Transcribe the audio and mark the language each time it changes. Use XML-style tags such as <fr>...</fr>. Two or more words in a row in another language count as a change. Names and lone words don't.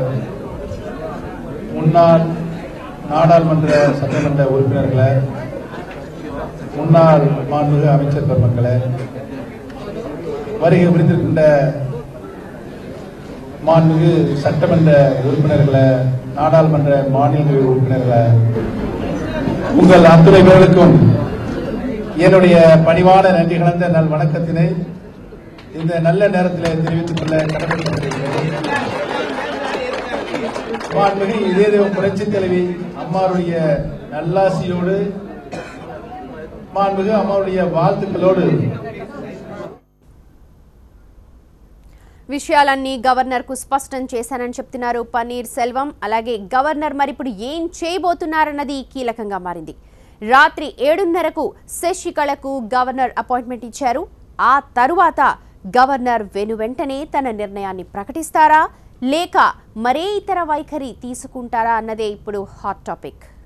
<ta>முன்னாள் நாடாளுமன்ற சட்டமன்ற உறுப்பினர்களே, முன்னாள் மாண்புமிகு அமைச்சர் பெருமக்களே, வருகை வந்திருக்கின்ற மாண்புமிகு சட்டமன்ற உறுப்பினர்களே, நாடாளுமன்ற மாநில உறுப்பினர்களே, உங்கள் அத்துணை பேர்களுக்கும் என்னுடைய பணிவான நன்றி கலந்த நல் வணக்கத்தினை இந்த நல்ல நேரத்தில் தெரிவித்துக் கொள்ள கடமைப்பட்டிருக்கிறேன். மாண்புமிகு இதய புரட்சி தலைவி அம்மாவுடைய நல்லாசியோடு, மாண்புமிகு அம்மாவுடைய வாழ்த்துக்களோடு</ta> <te>విషయాలన్నీ గవర్నర్కు స్పష్టం చేశానని చెప్తున్నారు పన్నీర్ సెల్వం. అలాగే గవర్నర్ మరిప్పుడు ఏం చేయబోతున్నారన్నది కీలకంగా మారింది. రాత్రి 7:30కు శశికళకు గవర్నర్ అపాయింట్మెంట్ ఇచ్చారు. ఆ తరువాత గవర్నర్ వెనువెంటనే తన నిర్ణయాన్ని ప్రకటిస్తారా లేక మరే ఇతర వైఖరి తీసుకుంటారా అన్నదే ఇప్పుడు</te> <en>hot topic.</en>